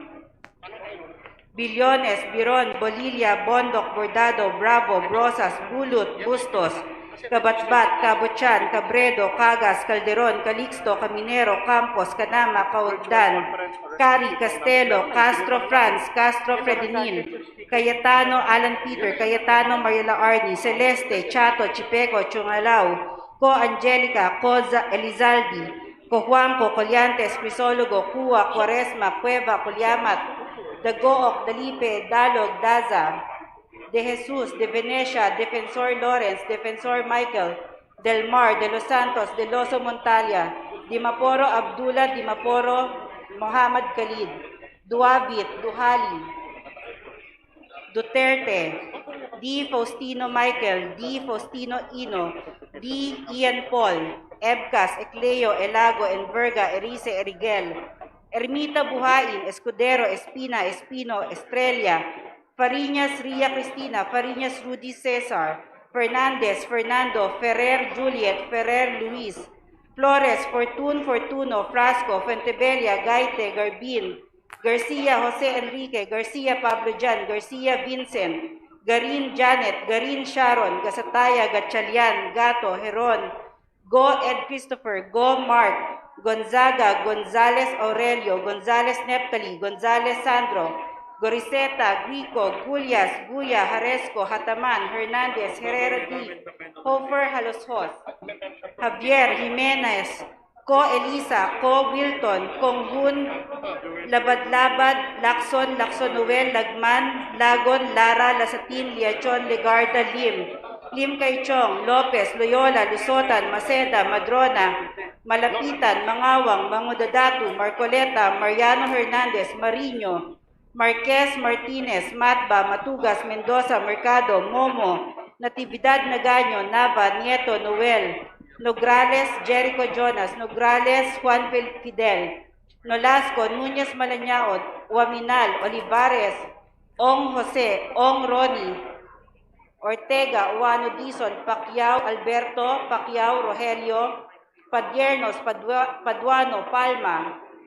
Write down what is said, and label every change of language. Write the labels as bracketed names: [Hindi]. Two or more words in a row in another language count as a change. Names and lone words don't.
[English] Billones, Biron, Bolilla, Bondok, Bordado, Bravo, Brosas, Bulut, Bustos, Kabatbat, Cabochan, Cabredo, Cagas, Calderon, Calixto, Caminero, Campos, Canama, Cauddan, Cari, Castelo, Castro Franz, Castro Fredinil, Cayetano, Alan Peter, Cayetano, Mariela Arni, Celeste, Chato, Chipeco, Chungalao, Co Angelica, Coza, Elizaldi, Co Juanco, Colliantes, Crisologo, Cua, Quaresma, Cueva, Colyamat, Dagook, Dalipe, Dalog, Daza, De Jesus, De Venecia, Defensor Lawrence, Defensor Michael, Del Mar, De Los Santos, De Loso Montalia, Dimaporo Abdullah, Dimaporo Muhammad Khalid, Duabit, Duhali, Duterte, D. Faustino Michael, D. Faustino Ino, D. Ian Paul, Ebcas, Ecleo, Elago, Enverga, Erice, Erigel, Ermita Buhain, Escudero, Espina, Espino, Estrella, Fariñas, Ria Cristina, Fariñas, Rudy Cesar, Fernandez, Fernando, Ferrer, Juliet, Ferrer, Luis, Flores, Fortun, Fortuno, Frasco, Fuentebella, Gaite, Garbin, Garcia, Jose Enrique, Garcia, Pablo Jan, Garcia, Vincent, Garin, Janet, Garin, Sharon, Gasataya, Gatchalian, Gato, Heron, Go, Ed Christopher, Go, Mark, Gonzaga, Gonzales Aurelio, Gonzales Neptali, Gonzales Sandro, Goriseta, Grico, Gullias, Guya, Haresco, Hataman, Hernandez, Herrera D, Hofer, Haloshos, Javier, Jimenez, Ko Elisa, Ko Wilton, Konghun, Labad-Labad, Lacson, Lacson Noel, Lagman, Lagon, Lara, Lasatin, Liachon, Legarda, Lim Kaichong, Lopez, Loyola, Lusotan, Maceda, Madrona, Malapitan, Mangawang, Mangudadatu, Marcoleta, Mariano Hernandez, Marino, Marquez, Martinez, Matba, Matugas, Mendoza, Mercado, Momo, Natividad Nagaño, Nava, Nieto, Noel, Nograles, Jericho Jonas, Nograles, Juan Fidel, Nolasco, Núñez Malañaot, Waminal, Olivares, Ong Jose, Ong Ronnie, Ortega, Uano Dizon, Pacquiao, Alberto, Pacquiao, Rogelio, Padiernos, Paduano, Palma,